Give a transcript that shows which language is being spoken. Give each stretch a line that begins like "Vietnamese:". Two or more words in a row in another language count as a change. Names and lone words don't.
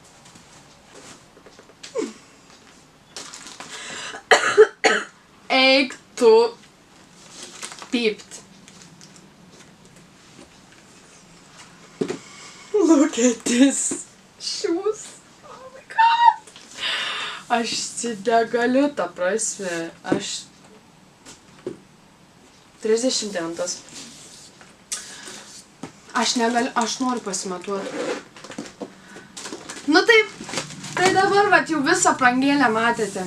Lithuanian: Eik tu pypt.
English: Look at this shoes. Oh my god.
Lithuanian: Aš negaliu, ta prasme. 39. Aš negaliu, aš noriu pasimatuoti. Nu taip, tai dabar vat jau visą aprangėlę matėte.